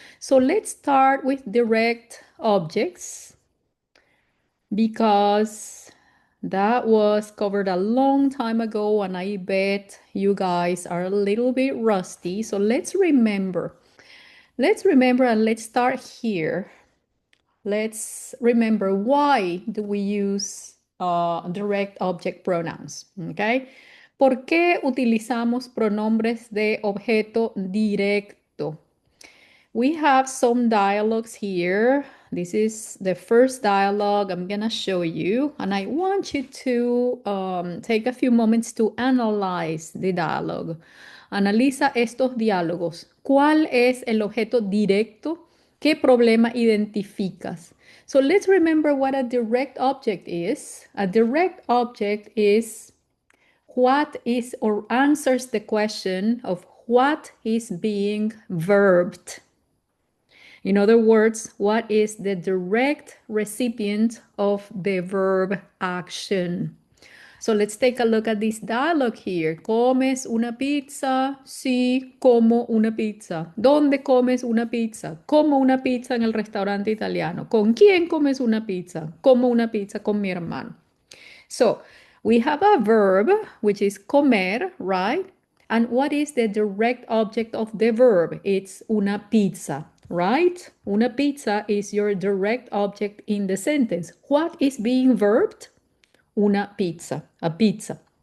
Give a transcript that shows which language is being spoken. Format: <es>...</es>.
<en>So let's start with direct objects because that was covered a long time ago and I bet you guys are a little bit rusty. So let's remember. Let's remember and let's start here. Let's remember why do we use direct object pronouns, okay?</en> <es>¿Por qué utilizamos pronombres de objeto directo?</es> <en>We have some dialogues here. This is the first dialogue I'm gonna show you, and I want you to take a few moments to analyze the dialogue.</en> <es>Analiza estos diálogos. ¿Cuál es el objeto directo? ¿Qué problema identificas?</es> <en>So let's remember what a direct object is. A direct object is what is or answers the question of what is being verbed. In other words, what is the direct recipient of the verb action? So let's take a look at this dialogue here.</en> <es>¿Comes una pizza? Sí, como una pizza. ¿Dónde comes una pizza? Como una pizza en el restaurante italiano. ¿Con quién comes una pizza? Como una pizza con mi hermano.</es> <en>So we have a verb, which is comer, right? And what is the direct object of the verb? It's una pizza, right? Una pizza is your direct object in the sentence. What is being verbed? Una pizza, a pizza.</en>